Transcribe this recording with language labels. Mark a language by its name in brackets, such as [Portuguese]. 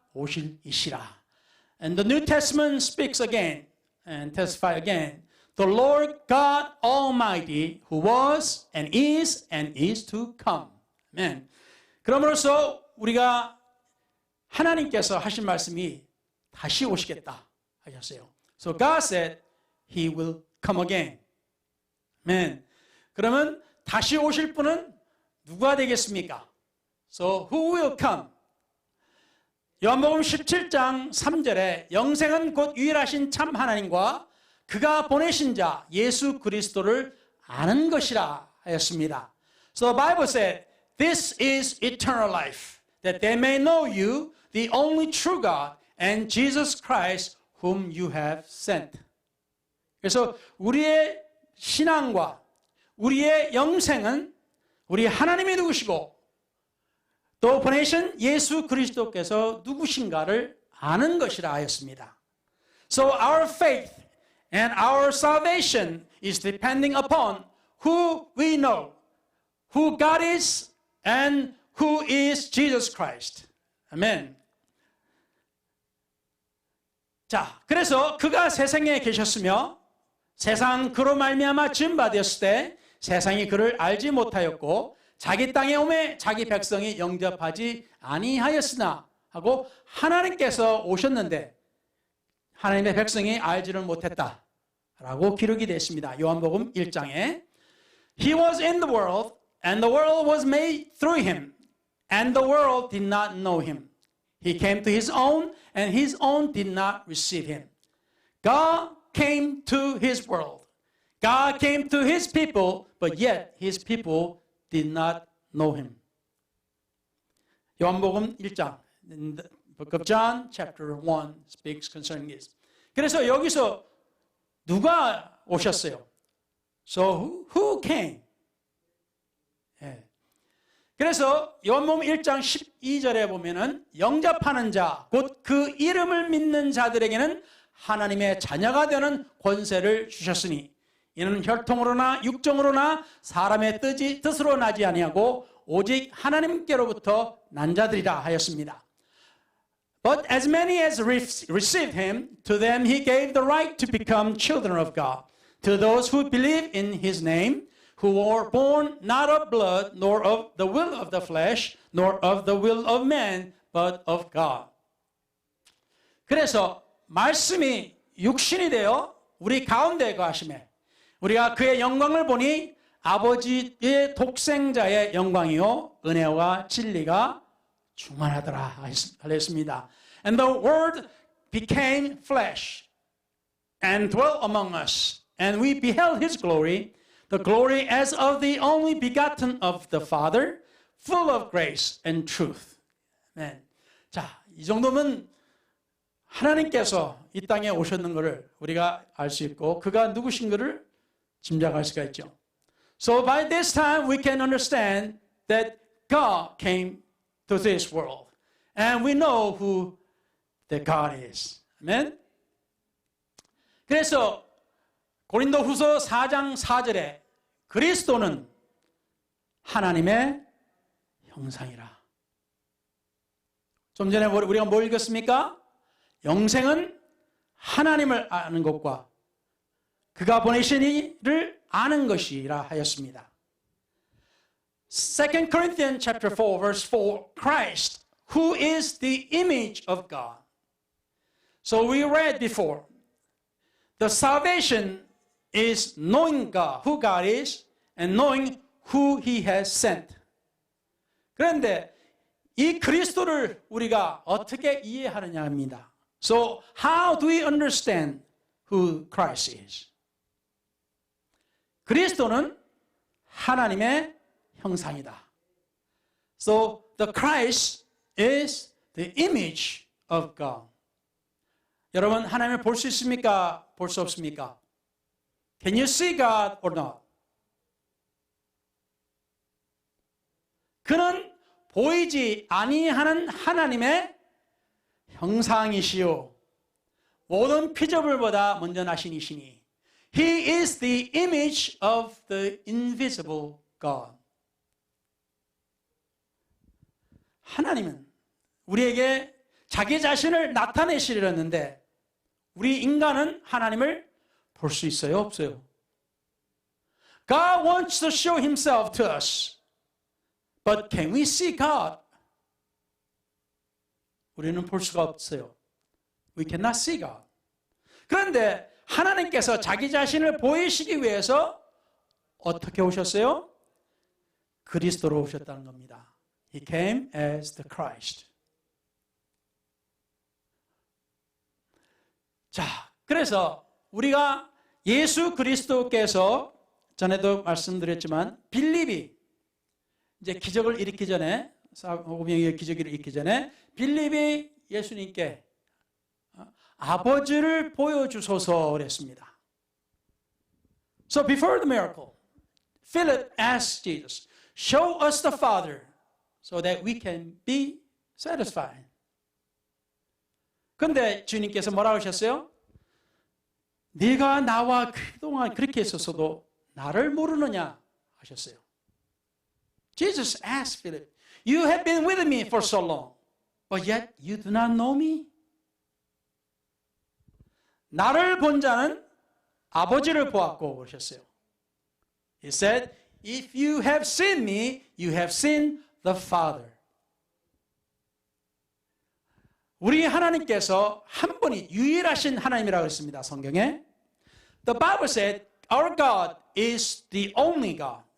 [Korean] 오실이시라. [English] And the New Testament speaks again and testify again. The Lord God Almighty who was and is to come. [Korean] 아멘. 그러므로써 우리가 하나님께서 하신 말씀이 다시 오시겠다 하셨어요. [English] So God said He will come again. [Korean] 아멘. 그러면 다시 오실 분은 누가 되겠습니까? [English] So who will come? [Korean] 요한복음 17장 3절에 영생은 곧 유일하신 참 하나님과 그가 보내신 자 예수 그리스도를 아는 것이라 하였습니다. [English] So the Bible said, this is eternal life, that they may know you, the only true God, and Jesus Christ, whom you have sent. [Korean] 그래서 우리의 신앙과 우리의 영생은 우리 하나님이 누구시고 또 보내신 예수 그리스도께서 누구신가를 아는 것이라 하였습니다. [English] So our faith and our salvation is depending upon who we know, who God is and who is Jesus Christ. [Korean] 아멘. 자, 그래서 그가 세상에 계셨으며 세상 그로 말미암아 지은 바 되었을 때 세상이 그를 알지 못하였고 자기 땅에 오매 자기 백성이 영접하지 아니하였으나 하고 하나님께서 오셨는데 하나님의 백성이 알지를 못했다라고 기록이 되어 있습니다. 요한복음 1장에 [English] He was in the world and the world was made through him and the world did not know him. He came to his own and his own did not receive him. God came to his world. God came to his people, but yet his people did not know him. [Korean] 요한복음 1장, [English] the book of John, chapter 1 speaks concerning this. [Korean] 그래서 여기서 누가 오셨어요? [English] So who came? [Korean] 예. 그래서 요한복음 1장 12절에 보면은 영접하는 자, 곧 그 이름을 믿는 자들에게는 하나님의 자녀가 되는 권세를 주셨으니 이는 혈통으로나 육정으로나 사람의 뜻으로 나지 아니하고 오직 하나님께로부터 난 자들이라 하였습니다. [English] But as many as received him, to them he gave the right to become children of God, to those who believe in his name, who were born not of blood, nor of the will of the flesh, nor of the will of man, but of God. [Korean] 그래서 말씀이 육신이 되어 우리 가운데 거하심에 우리가 그의 영광을 보니 아버지의 독생자의 영광이요 은혜와 진리가 충만하더라 하였습니다. [English] And the word became flesh and dwelt among us, and we beheld his glory, the glory as of the only begotten of the Father, full of grace and truth. [Korean] 네. 자, 이 정도면 하나님께서 이 땅에 오셨는 것을 우리가 알 수 있고 그가 누구신 것을 짐작할 수가 있죠. [English] So by this time we can understand that God came to this world. And we know who that God is. [Korean] 아멘. 그래서 고린도후서 4장 4절에 그리스도는 하나님의 형상이라. 좀 전에 우리가 뭘 읽었습니까? 영생은 하나님을 아는 것과 그가 보내신 이를 아는 것이라 하였습니다. [English] 2 Corinthians chapter 4 verse 4, Christ, who is the image of God. So we read before, the salvation is knowing God, who God is, and knowing who He has sent. [Korean] 그런데 이 그리스도를 우리가 어떻게 이해하느냐 합니다. [English] So how do we understand who Christ is? [Korean] 그리스도는 하나님의 형상이다. [English] So the Christ is the image of God. [Korean] 여러분 하나님을 볼 수 있습니까? 볼 수 없습니까? [English] Can you see God or not? [Korean] 그는 보이지 아니하는 하나님의 형상이시요 모든 피조물보다 먼저 나신 이시니 [English] He is the image of the invisible God. [Korean] 하나님은 우리에게 자기 자신을 나타내시려는데 우리 인간은 하나님을 볼 수 있어요? 없어요? [English] God wants to show himself to us. But can we see God? [Korean] 우리는 볼 수가 없어요. [English] We cannot see God. [Korean] 그런데 하나님께서 자기 자신을 보이시기 위해서 어떻게 오셨어요? 그리스도로 오셨다는 겁니다. [English] He came as the Christ. [Korean] 자, 그래서 우리가 예수 그리스도께서 전에도 말씀드렸지만 빌립이 이제 기적을 일으키기 전에 사복음의 기적을 일으키기 전에 빌립이 예수님께 아버지를 보여주소서 그랬습니다. [English] So before the miracle, Philip asked Jesus, show us the Father so that we can be satisfied. [Korean] 그런데 주님께서 뭐라고 하셨어요? 네가 나와 그동안 그렇게 했었어도 나를 모르느냐 하셨어요. [English] Jesus asked Philip, you have been with me for so long, but yet you do not know me? [Korean] 나를 본 자는 아버지를 보았고 그러셨어요. [English] He said, if you have seen me, you have seen the Father. [Korean] 우리 하나님께서 한 분이 유일하신 하나님이라고 했습니다. 성경에. [English] The Bible said, our God is the only God.